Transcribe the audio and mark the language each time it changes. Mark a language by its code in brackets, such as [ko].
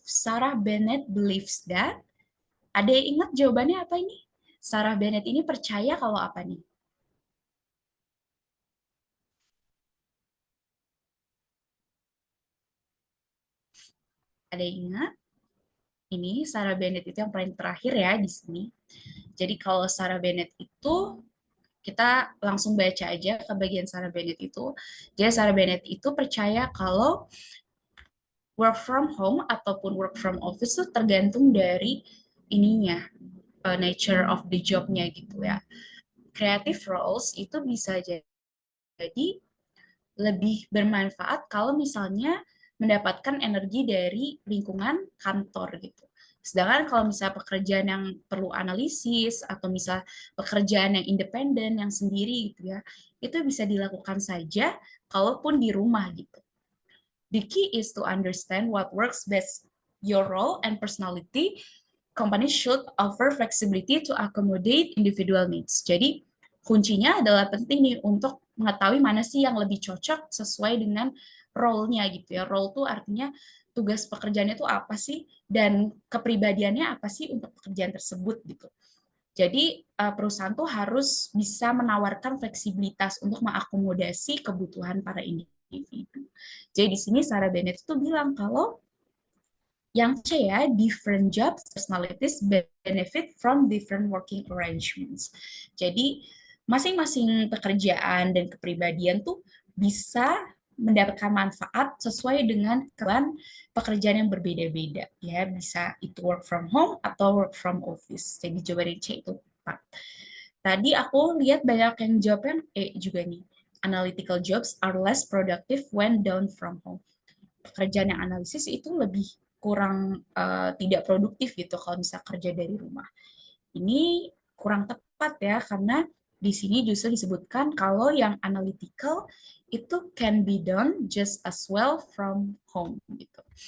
[en] Sarah Bennett believes that. [id] Ada yang ingat jawabannya apa ini? Sarah Bennett ini percaya kalau apa nih? Ada yang ingat? Ini Sarah Bennett itu yang paling terakhir ya di sini. Jadi kalau Sarah Bennett itu kita langsung baca aja ke bagian Sarah Bennett itu. Jadi Sarah Bennett itu percaya kalau [en] work from home [id] ataupun [en] work from office [id] itu tergantung dari ininya, [en] nature of the job- [id] nya gitu ya. Creative roles itu bisa jadi lebih bermanfaat kalau misalnya mendapatkan energi dari lingkungan kantor gitu. Sedangkan kalau misalnya pekerjaan yang perlu analisis atau misalnya pekerjaan yang independen yang sendiri gitu ya, itu bisa dilakukan saja kalaupun di rumah gitu. [en] The key is to understand what works best your role and personality. Companies should offer flexibility to accommodate individual needs. [id] Jadi kuncinya adalah penting nih untuk mengetahui mana sih yang lebih cocok sesuai dengan role-nya gitu ya. Role itu artinya tugas pekerjaannya itu apa sih dan kepribadiannya apa sih untuk pekerjaan tersebut gitu. Jadi perusahaan tuh harus bisa menawarkan fleksibilitas untuk mengakomodasi kebutuhan para individu. Jadi di sini Sarah Bennett itu bilang kalau yang C ya, [en] different jobs, personalities benefit from different working arrangements. [id] Jadi masing-masing pekerjaan dan kepribadian tuh bisa mendapatkan manfaat sesuai dengan kebutuhan pekerjaan yang berbeda-beda ya, bisa itu [en] work from home [id] atau [en] work from office. [id] Jadi jawaban C itu tepat. Tadi aku lihat banyak yang jawabnya E juga nih. [en] Analytical jobs are less productive when done from home. [id] Pekerjaan yang analisis itu lebih kurang tidak produktif gitu kalau bisa kerja dari rumah. Ini kurang tepat ya karena di sini justru disebutkan kalau yang analytical itu [en] can be done just as well from home [id] gitu.